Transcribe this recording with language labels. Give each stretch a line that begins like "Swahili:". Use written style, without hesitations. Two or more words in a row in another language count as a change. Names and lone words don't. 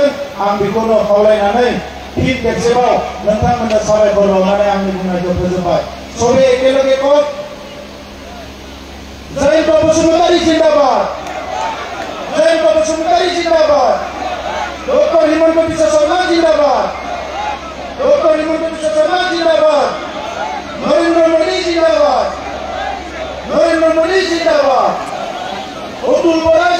Bodo: आं बेखौनो खावलायनानै फिन खेबसेबाव नोंथांमोननो साबायखर बावनानै आंनि बुंनायखौ फोजोबबाय। सबै एकेलगे कक जयন্ত बसुमतारी जिंदाबाद, जयন্ত बसुमतारी जिंदाबाद, डॉक्टर हिमंत बिश्व शर्मा जिंदाबाद, डॉक्टर हिमंत बिश्व शर्मा जिंदाबाद, नरेंद्र मोदी जिंदाबाद, नरेंद्र मोदी जिंदाबाद, अतुल